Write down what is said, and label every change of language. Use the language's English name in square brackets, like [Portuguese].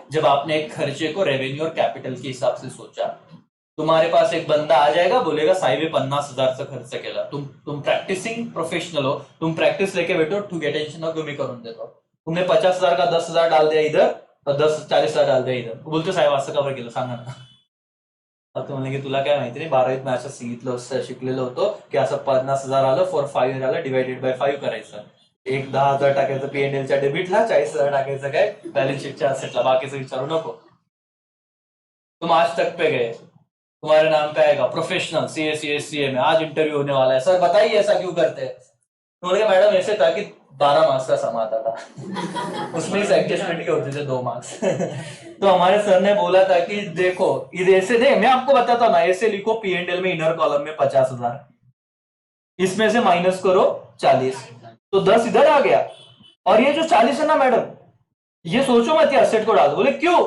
[Hindi] जब आपने एक खर्चे को रेवेन्यू और कैपिटल के हिसाब से सोचा। तुम्हारे पास एक बंदा आ जाएगा, बोलेगा [Marathi] साहेब 50,000 से खर्च केला, [Hindi] तुम प्रैक्टिसिंग प्रोफेशनल हो, तुम प्रैक्टिस लेके बैठो, ठीक है [Marathi] टेंशन नको मी करून देतो। [Hindi] तुमने 50,000 का 10,000 डाल दिया इधर और 40,000 डाल दिया इधर, [Marathi] बोलतो साहेब असं का बरं केलं सांगा ना। आता म्हणले की तुला काय माहिती नाही, 12वीत मी असं सांगितलं, शिकलेलो होतो की असं 50,000 आलं फॉर 5 ईयर आलं, डिवाइडेड बाय 5 करायचं, एक 10,000 टाकायचं P&Lच्या डेबिटला, 40,000 टाकायचं काय बॅलन्स शीटच्या असेटला, बाकीचं विचारू नको। [Hindi] तुम आज तक पे गए, तुम्हारे नाम पे आएगा प्रोफेशनल CA में आज इंटरव्यू होने वाला है, सर बताइए ऐसा क्यों करते हैं? तो बोले मैडम ऐसे था कि 12 मार्क्स का सम आता था उसमें इस एडजस्टमेंट के होते थे 2 मार्क्स तो हमारे सर ने बोला था कि देखो इधर ऐसे दे, मैं आपको बताता ना, ऐसे लिखो P&L में इनर कॉलम में 50,000, इसमें से माइनस करो 40, तो 10 इधर आ गया, और ये जो 40 है ना मैडम, ये सोचो मत असेट को डाल दो। बोले क्यों?